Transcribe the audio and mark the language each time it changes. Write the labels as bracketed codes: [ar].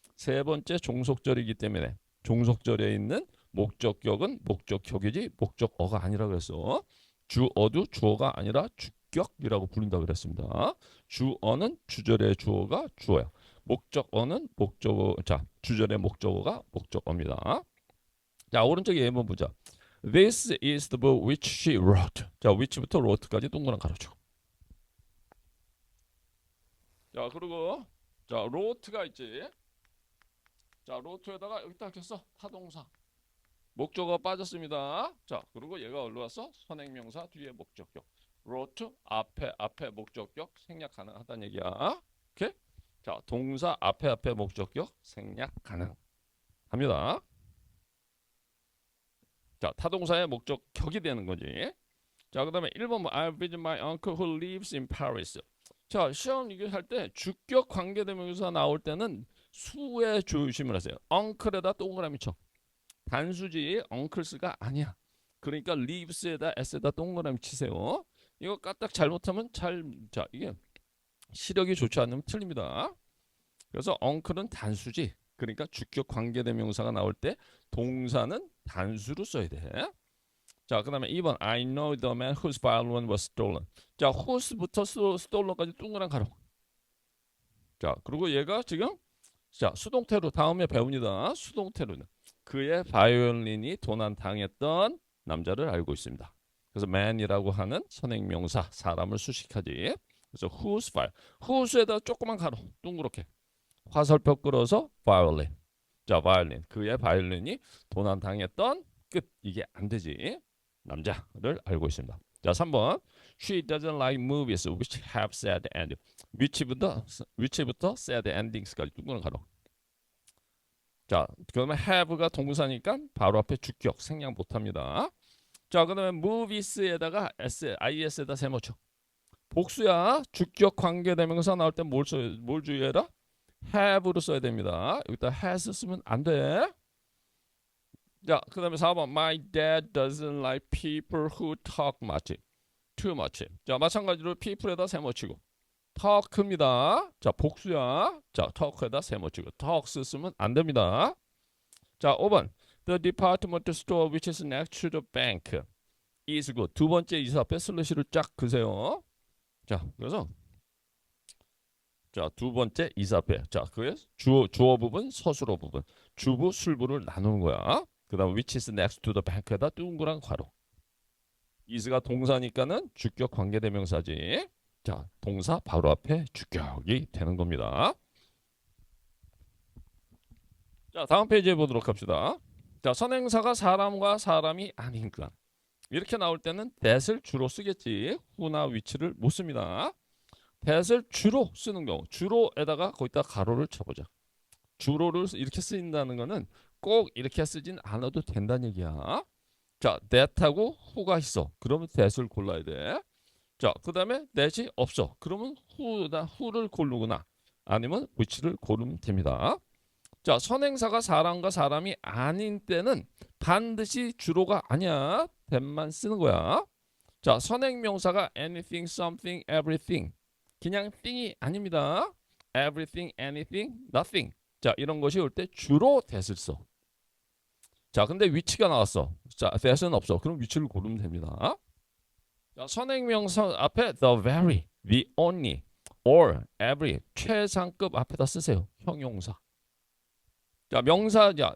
[ko] 세 번째 종속절이기 때문에 종속절에 있는 목적격은 목적격이지 목적어가 아니라 그랬어. 주어도 주어가 아니라 주격이라고 부른다 그랬습니다. 주어는 주절의 주어가 주어야. 목적어는 목적어. 자, 주절의 목적어가 목적어입니다. 자, 오른쪽에 예문 보자. [en] This is the book which she wrote. [ko] 자, which부터 wrote까지 동그란 가로쳐. 자, 그리고 자, wrote가 있지. 자, wrote에다가 여기 딱 했어. 타동사. 목적어 빠졌습니다. 자, 그리고 얘가 어디로 왔어? 선행명사 뒤에 목적격. wrote 앞에 목적격 생략 가능하다는 얘기야. 오케이? 자, 동사 앞에 목적격 생략 가능합니다. 자, 타동사의 목적격이 되는 거지. 자, 그다음에 1번 [en] I visit my uncle who lives in Paris. [ko] 자, 시험 이거 할 때 주격 관계대명사 나올 때는 수에 조심을 하세요. uncle에다 동그라미 쳐. 단수지 uncles가 아니야. 그러니까 lives에다 s에다 동그라미 치세요. 이거 까딱 잘못하면 자, 이게 시력이 좋지 않으면 틀립니다. 그래서 uncle은 단수지. 그러니까 주격 관계대명사가 나올 때 동사는 단수로 써야 돼. 자, 그 다음에 2번 [en] I know the man whose violin was stolen. [ko] 자, whose부터 stolen까지 동그란 가로. 자, 그리고 얘가 지금 자, 수동태로 다음에 배웁니다. 수동태로는 그의 바이올린이 도난당했던 남자를 알고 있습니다. 그래서 man이라고 하는 선행명사 사람을 수식하지. 그래서 whose violin. whose에다 조그만 가로 동그랗게 화살표 끌어서 violin. 자, 바이올린. 그의 바이올린이 도난당했던 끝. 이게 안 되지. 남자를 알고 있습니다. 자, 3번. [en] She doesn't like movies which have sad ending. [ko] which부터 sad endings까지 둥그런 가로. 자, 그다음에 have가 동사니까 바로 앞에 주격 생략 못합니다. 자, 그다음에 movies에다가 is에다 세모쳐. 복수야. 주격 관계대명사 나올 때 뭘 주의해라? have로 써야 됩니다. 여기다 has 쓰면 안 돼. 자, 그 다음에 4번 [en] My dad doesn't like people who talk much. Too much. [ko] 자, 마찬가지로 people에다 세모치고 talk입니다. 자, 복수야. 자, talk에다 세모치고 talks 쓰면 안 됩니다. 자, 5번 [en] The department store which is next to the bank is good. [ko] 두 번째 이사 앞에 슬래시를 쫙 그세요. 자, 그래서 자, 두 번째 이사 앞에 자, 그의 주어 부분, 서술어 부분, 주부, 술부를 나누는 거야. 그 다음 [en] which is next to the bank [ko] 에다 둥그란 괄호. is가 동사니까는 주격 관계대명사지. 자, 동사 바로 앞에 주격이 되는 겁니다. 자, 다음 페이지에 보도록 합시다. 자, 선행사가 사람과 사람이 아닌가. 이렇게 나올 때는 that을 주로 쓰겠지. who나 which를 못 씁니다. that을 주로 쓰는 경우, 주로에다가 거기다 가로를 쳐보자. 주로를 이렇게 쓰인다는 거는 꼭 이렇게 쓰진 않아도 된다는 얘기야. 자, that하고 who가 있어. 그러면 that을 골라야 돼. 자, 그 다음에 that이 없어. 그러면 who를 고르거나 아니면 which를 고르면 됩니다. 자, 선행사가 사람과 사람이 아닌 때는 반드시 주로가 아니야. that만 쓰는 거야. 자, 선행명사가 anything, something, everything. 그냥 thing이 아닙니다. [en] everything, anything, nothing. [ko] 자, 이런 것이 올 때 주로 that을 써. 자, 근데 which가 나왔어. 자, that은 없어. 그럼 which를 고르면 됩니다. 자, 선행명사 앞에 the very, the only, or every 최상급 앞에다 쓰세요. 형용사. 자, 명사자.